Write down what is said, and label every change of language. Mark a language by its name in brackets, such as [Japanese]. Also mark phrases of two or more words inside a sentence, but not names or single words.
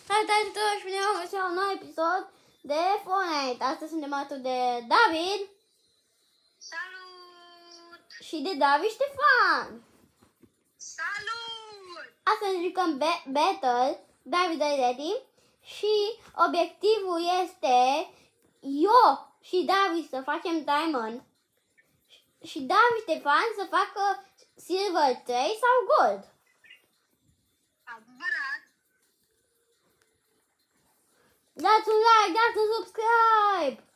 [Romanian] Salutare tuturor și bine v-am găsit la un nou episod de Fortnite. Astăzi suntem alături de David. Salut! Și de David Ștefan. Salut! Astăzi ne jucăm Battle. David are ready. Și obiectivul este eu și David să facem Diamond. Și David Ștefan să facă Silver 3 sau Gold. Adevărat! Dați un like, dați un subscribe.